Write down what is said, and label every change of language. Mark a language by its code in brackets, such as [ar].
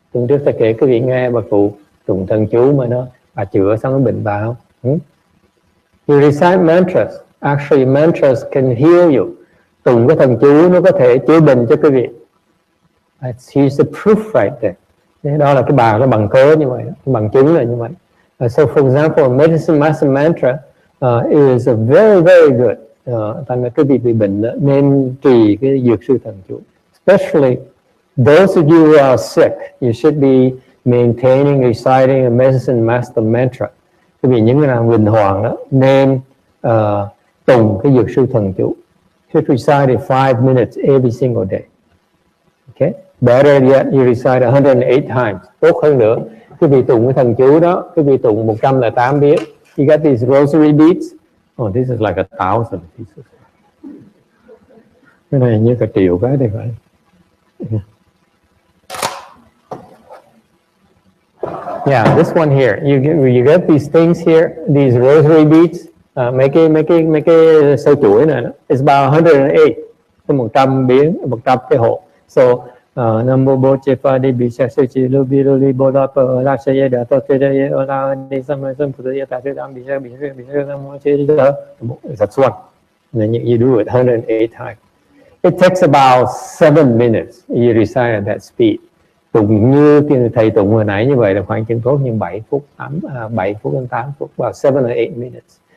[vi] Tuần trước ta kể quý vị nghe bà cụ tụng thần chú mà bà chữa xong cái bệnh bà không? [en] You recite mantras. Actually, mantras can heal you. [vi] Tụng cái thần chú nó có thể chữa bệnh cho quý vị. [en] Here's the proof right there. [vi] Đó là cái bà nó bằng cớ như vậy, bằng chứng là như vậy. [en] So for example, medicine master mantra is a very, very good. [vi] Thành ra quý vị bị bệnh nên trì cái dược sư thần chú. [en] Especially those of you who are sick, you should be maintaining, reciting a medicine master mantra. [vi] Quý vị những người nào bình hoàng đó nên tụng cái dược sư thần chú. [en] Should recite it 5 minutes every single day. Okay? Better yet, you recite 108 times. [vi] Tốt hơn nữa, quý vị tụng cái thần chú đó, quý vị tụng 108 biến. [en] You got these rosary beads. Oh, this is like 1,000 pieces. [vi] Cái này như cả triệu cái đây phải. [en] Yeah, this one here. You get these things here, these rosary beads. [vi] Mấy cái sâu chuỗi này, [en] it's about 108. [vi] Có 100 biến, 100 cái hộ. [sa] So, Namo Boche Padi Bisha Suchi Lubi Luli Boda Per La Shaya Da Tote Ola Ni Sama Sam Pudaya Tatu Dam Bisha Namo Cheda. [en] That's one. And then you do it 108 times. It takes about 7 minutes. You recite at that speed. [vi] Tụng như thầy tụng hồi nãy như vậy là khoảng chừng tốt như 7 phút đến 8 phút, [en] about 7 or 8 minutes.